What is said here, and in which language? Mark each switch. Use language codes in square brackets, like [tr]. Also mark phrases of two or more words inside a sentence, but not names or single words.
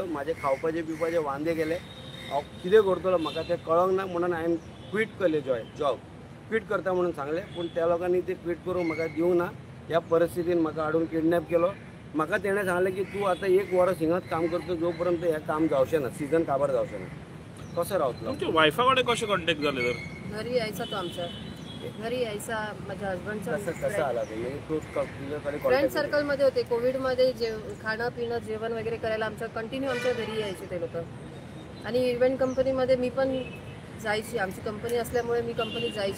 [kok] म्हाजे खावपाचे पिवपाचे वांदे गेले. हांव कितें करतलो म्हाका तें कळोंक ना म्हणून हांवें क्वीट केलें जॉब. क्वीट करता म्हणून सांगलें. पूण त्या लोकांनी तें क्वीट करूंक म्हाका दिवंक ना. ह्या परिस्थितीन म्हाका हाडून किडनॅप केलो. म्हाका तेणें सांगलें की तूं आतां 1 वर्स हिंगाच काम करता जो पर्यंत हें काम जावचें ना, सीझन काबार जावचें ना. कसो रावतलो? [mr] तुमच्या वायफा कडेन कशे कॉन्टॅक्ट जाले तर? घरी यायचा तो आमच्या घरी यायचा. माझ्या हस्बंडचा कसं आला ते? तू तुझ्याकडे [en] friend circle [mr] होते. कोविडमध्ये खाणं पिणं जेवण वगैरे करायला कंटिन्यू आमच्या घरी यायचे ते लोक. आणि इव्हेंट कंपनीमध्ये मी पण जायची. आमची कंपनी असल्यामुळे मी कंपनीत जायची.